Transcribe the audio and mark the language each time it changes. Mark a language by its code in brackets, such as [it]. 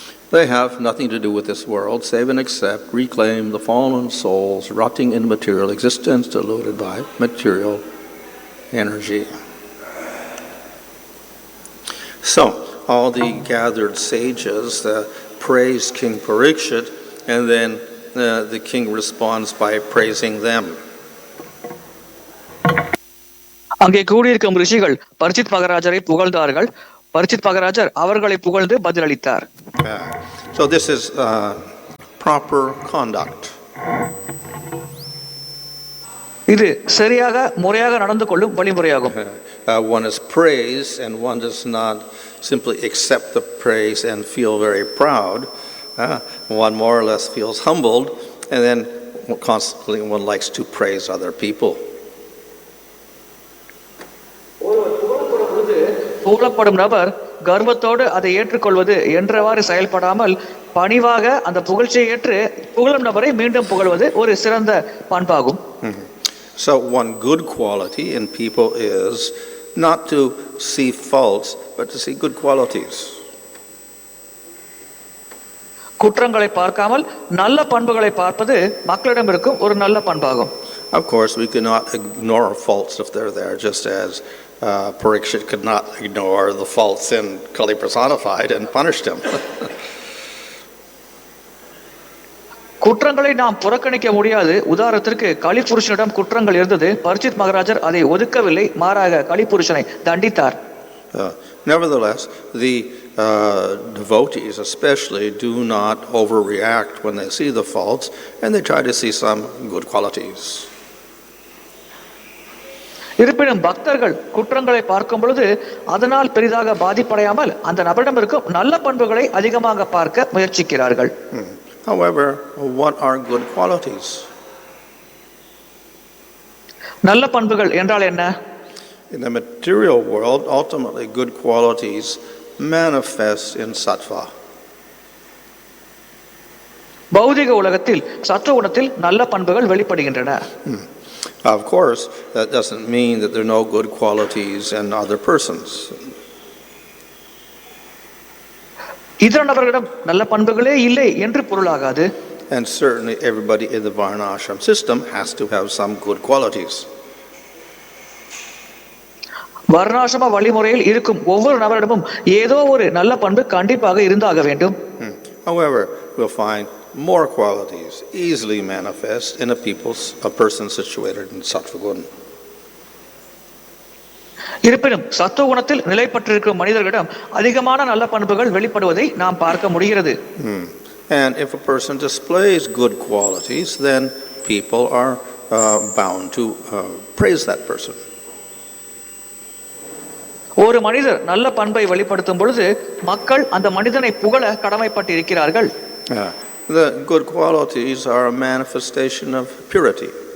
[en] They have nothing to do with this world save and except reclaim the fallen souls rotting in material existence, deluded by material energy. So, all the gathered sages praise King Parikshit, and then the king responds by praising them. [ta] அங்கே கூடியிருக்கும் ரிஷிகள் பரிச்சித் மகாராஜரை புகழ்ந்தார்கள். பரிச்சித் மகாராஜர் அவர்களை புகழ்ந்து பதிலளித்தார். [en] So this is proper conduct. [ta] இது சரியாக முறையாக நடந்து கொள்ளும் வழிமுறையாகும். [en] One is praised, and one does not simply accept the praise and feel very proud. One more or less feels humbled, and then constantly one likes to praise other people. [ta] புகழப்படும் நபர் கர்வத்தோடு அதை ஏற்றுக்கொள்வது என்றவாறு செயல்படாமல் பணிவாக அந்த புகழ்ச்சியை ஏற்று புகழும் நபரை மீண்டும் புகழ்வது ஒரு சிறந்த பண்பாகும். [en] So one good quality in people is not to see faults, but to see good qualities. [ta] குற்றங்களை பார்க்காமல் நல்ல பண்புகளை பார்ப்பது மக்களிடம் இருக்கும் ஒரு நல்ல பண்பாகும். [en] Of course, we cannot ignore faults if they're there, just as Parikshit could not ignore the faults in Kali personified and punished him. [ta] குற்றங்களை நாம் புறக்கணிக்க முடியாது. உதாரணத்திற்கு கலிபுருஷனிடம் குற்றங்கள் இருந்தது. பரிச்சித் மகாராஜர் அதை ஒதுக்கவில்லை, மாறாக கலிபுருஷனை தண்டித்தார். [en] Nevertheless, the devotees especially do not overreact when they see the faults, and they try to see some good qualities. [ta] இருப்பினும் பக்தர்கள் குற்றங்களை பார்க்கும் பொழுது அதனால் பெரிதாக பாதிப்படையாமல் அந்த நபரிடம் இருக்கும் நல்ல பண்புகளை அதிகமாக பார்க்க முயற்சிக்கிறார்கள். [en] However, what are good qualities? [ta] நல்ல பண்புகள் என்றால் என்ன? [en] In the material world, ultimately good qualities manifest in sattva. [ta] பௌதிக உலகத்தில் சத்துவ குணத்தில் நல்ல பண்புகள் வெளிப்படுகின்றன. [en] Of course, that doesn't mean that there are no good qualities in other persons. [ta] இதர நபர்களிடம் நல்ல பண்புகளே இல்லை என்று பொருளாகாது. [en] And certainly everybody in the Varna ashram system has to have some good qualities. [ta] வர்ணாசிரம வழிமுறையில் இருக்கும் ஒவ்வொரு நபரிடமும் ஏதோ ஒரு நல்ல பண்பு கண்டிப்பாக இருந்தாக வேண்டும். [en] However, we'll find more qualities easily manifest in a person situated in sattva guna. [ta] இருப்பினும் சத்துவ குணத்தில் நிலை பெற்றிருக்கும் மனிதர்களிடம் அதிகமான நல்ல பண்புகள் வெளிப்படுவதை நாம் பார்க்க முடிகிறது. [en] And if a person displays good qualities, then people are bound to praise that person. [ta] ஒரு மனிதர் நல்ல பண்பை வெளிப்படுத்தும் பொழுது மக்கள் அந்த மனிதனை புகழ கடமைப்பட்டிருக்கிறார்கள். [en] The good qualities are a manifestation of purity.